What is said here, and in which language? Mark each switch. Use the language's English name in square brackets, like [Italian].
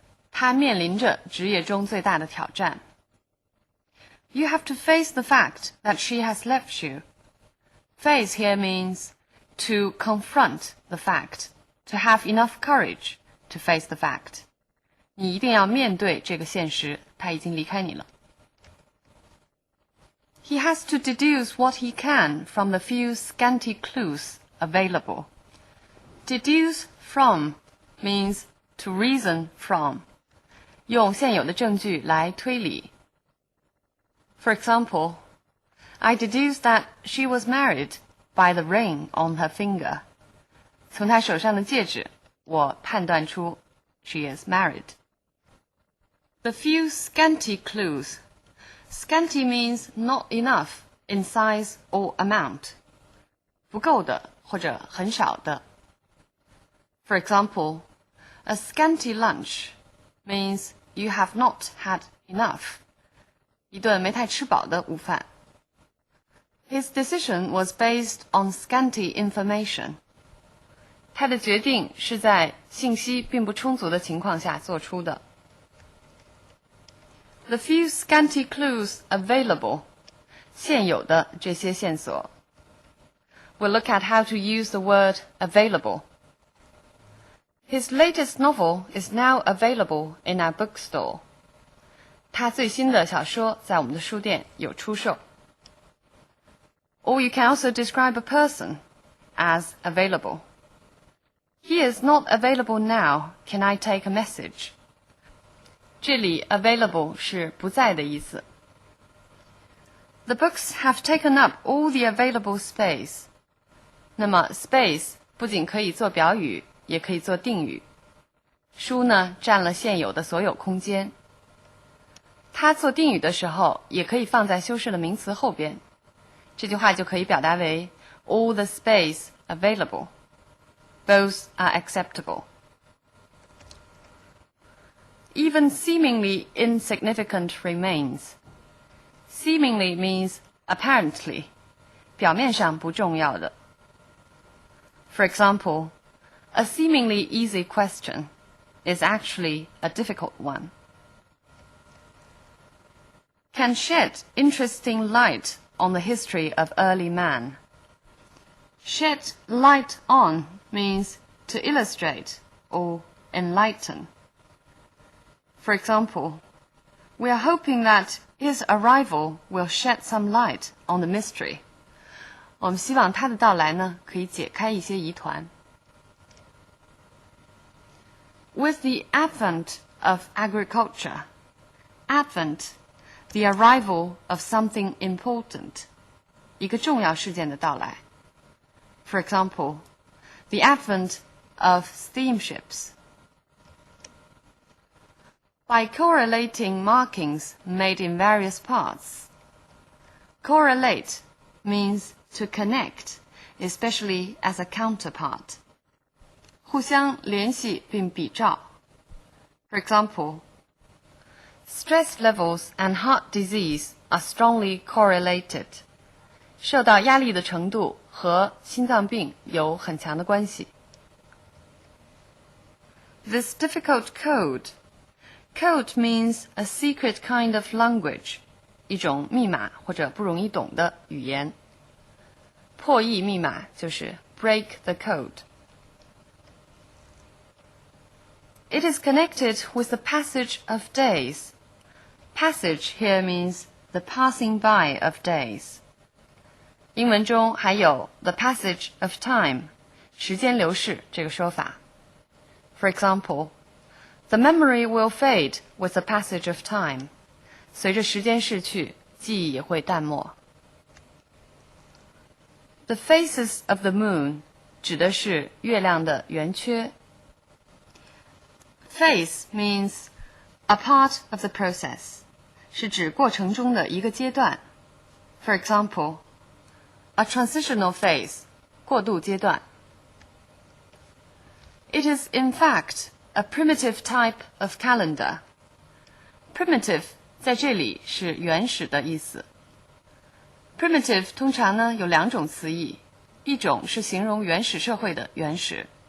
[Chinese] 他面临着职业中最大的挑战。 [English] You have to face the fact that she has left you. Face here means to confront the fact, to have enough courage to face the fact. [Chinese] 你一定要面对这个现实，她已经离开你了。 [English] He has to deduce what he can from the few scanty clues available. Deduce from means to reason from. [Chinese] 用现有的证据来推理。 [English] For example, I deduce that she was married by the ring on her finger. [Chinese] 从她手上的戒指，我判断出 [English] she is married. The few scanty clues. Scanty means not enough in size or amount. [Chinese] 不够的或者很少的。 [English] For example, a scanty lunch means you have not had enough. [Chinese] 一顿没太吃饱的午饭。 [English] His decision was based on scanty information. [Chinese] 他的决定是在信息并不充足的情况下做出的。 [English] The few scanty clues available. [Chinese] 现有的这些线索。 [English] We'll look at how to use the word available. His latest novel is now available in our bookstore. [Chinese] 他最新的小说在我们的书店有出售。 [English] Or you can also describe a person as available. He is not available now. Can I take a message? [Chinese] 这里 available 是不在的意思。 [English] The books have taken up all the available space. [Chinese] 那么 space 不仅可以做表语，也可以做定语。书呢，占了现有的所有空间。它做定语的时候，也可以放在修饰的名词后边。这句话就可以表达为 [English] all the space available. Both are acceptable. Even seemingly insignificant remains. Seemingly means apparently, [Chinese] 表面上不重要的。 [English] For example, a seemingly easy question is actually a difficult one. Can shed interesting light on the history of early man. Shed light on means to illustrate or enlighten. For example, we are hoping that his arrival will shed some light on the mystery. [Chinese] 我们希望他的到来呢，可以解开一些疑团。 [English] With the advent of agriculture, advent, the arrival of something important, [Chinese] 一个重要事件的到来。 [English] For example, the advent of steamships. By correlating markings made in various parts. Correlate means to connect, especially as a counterpart. [Chinese] 互相联系并比照。 [English] For example, stress levels and heart disease are strongly correlated. [Chinese] 受到压力的程度和心脏病有很强的关系。 [English] This difficult code. Code means a secret kind of language. [Chinese] 一种密码或者不容易懂的语言。破译密码就是 [English] break the code. It is connected with the passage of days. Passage here means the passing by of days. [Chinese] 英文中还有 [English] the passage of time, [Chinese] 时间流逝这个说法。 [English] For example, the memory will fade with the passage of time. [Chinese] 随着时间逝去，记忆也会淡漠。 [English] The phases of the moon [Chinese] 指的是月亮的圆缺。 [English] Phase means a part of the process, [Chinese] 是指过程中的一个阶段。 [English] For example, a transitional phase, [Chinese] 过渡阶段。 [English] It is in fact a primitive type of calendar. [Chinese] Primitive 在这里是原始的意思。Primitive 通常呢有两种词义，一种是形容原始社会的原始。